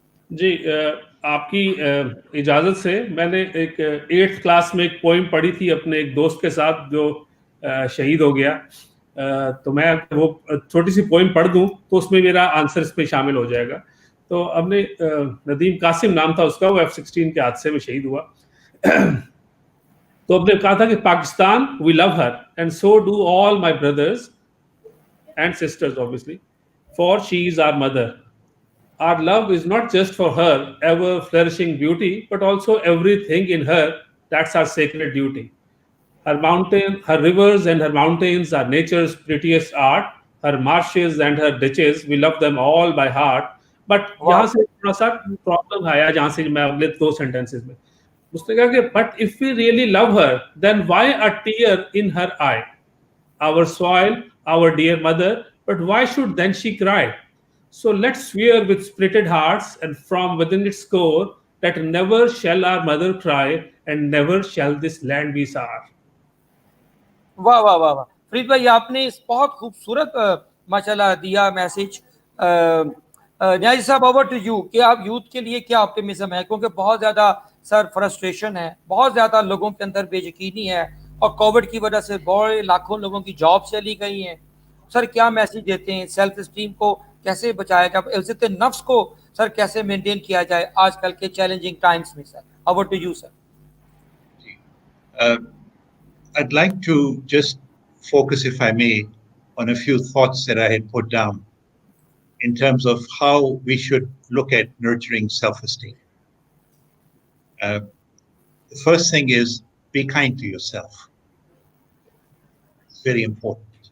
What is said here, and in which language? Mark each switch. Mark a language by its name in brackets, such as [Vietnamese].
[Urdu] جی آپ کی اجازت سے میں نے ایک 8th کلاس میں ایک پوئم پڑھی تھی اپنے ایک دوست کے ساتھ جو شہید ہو گیا, تو میں وہ چھوٹی سی پوئم پڑھ دوں تو اس میں میرا آنسر اس میں شامل ہو جائے گا. تو ہم نے ندیم قاسم نام تھا اس کا, وہ F-16 کے حادثے میں شہید ہوا. تو ہم نے کہا تھا کہ [English] Pakistan we love her and so do all my brothers and sisters obviously, for she is our mother. Our love is not just for her ever flourishing beauty, but also everything in her. That's our sacred duty. Her rivers and her mountains are nature's prettiest art. Her marshes and her ditches, we love them all by heart. [Urdu] But یہاں سے تھوڑا سا problem آیا, جہاں سے میں اگلے 2 sentences میں اس نے کہا کہ [English] but if we really love her, then why a tear in her eye? Our soil, our dear mother, but why should then she cry? So let's swear with splitted hearts and from within its core that never shall our mother cry and never shall this land be sour. [Urdu] واہ واہ واہ واہ فرید بھائی, آپ نے اس بہت خوبصورت ماشاءاللہ دیا میسج. نیازی صاحب اوور ٹو یو, کہ آپ یوتھ کے لیے کیا آپٹیمزم ہے, کیونکہ بہت زیادہ سر فرسٹریشن ہے, بہت زیادہ لوگوں کے اندر بے یقینی ہے, اور کووڈ کی وجہ سے بڑے لاکھوں لوگوں کی جاب چلی گئی ہیں. سر کیا میسج دیتے ہیں, سیلف اسٹیم کو کیسے بچایا جائے, عزت نفس کو سر کیسے مینٹین کیا جائے آج کل کے چیلنجنگ ٹائمز میں؟ سر over to you sir. [English] I'd like to just focus, if I may, on a few thoughts that I had put down in terms of how we should look at nurturing self-esteem. The first thing is be kind to yourself. It's very important.